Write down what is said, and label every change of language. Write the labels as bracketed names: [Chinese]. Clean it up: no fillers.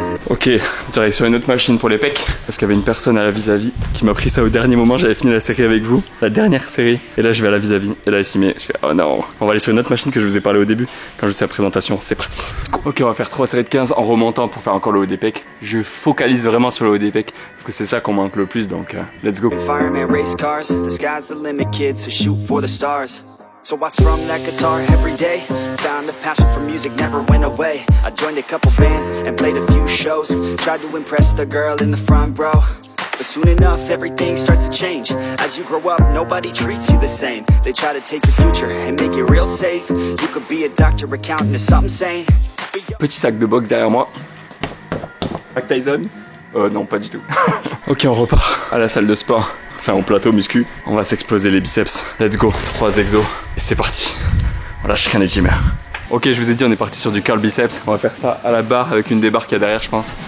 [French] Ok, direction une autre machine pour les pecs. Parce qu'il y avait une personne à la vis-à-vis qui m'a pris ça au dernier moment. J'avais fini la série avec vous, la dernière série. Et là je vais à la vis-à-vis. Et là Essimé, je fais oh non. On va aller sur une autre machine que je vous ai parlé au début quand je fais la présentation. C'est parti. Ok, on va faire 3 séries de 15 en remontant pour faire encore le haut des pecs. Je focalise vraiment sur le haut des pecs parce que c'est ça qu'on manque le plus, donc [English] let's go. Fireman race cars, the sky's the limit, kids, so shoot for the stars. So I strum that guitar every day. Found the passion for music never went away. I joined a couple bands and played a few shows. Tried to impress the girl in the front row. But soon enough everything starts to change. As you grow up nobody treats you the same. They try to take your future and make it real safe. You could be a doctor, accountant or something sane. [French] Petit sac de boxe derrière moi. Mike Tyson? Non, pas du tout. Ok, on repart à la salle de sport. enfin au plateau muscu. On va s'exploser les biceps. [English] Let's go, [French] 3 exos et c'est parti. On lâche rien les gymmers. Ok, je vous ai dit, on est parti sur du curl biceps. On va faire ça à la barre avec une des barres qu'il y a derrière, je pense.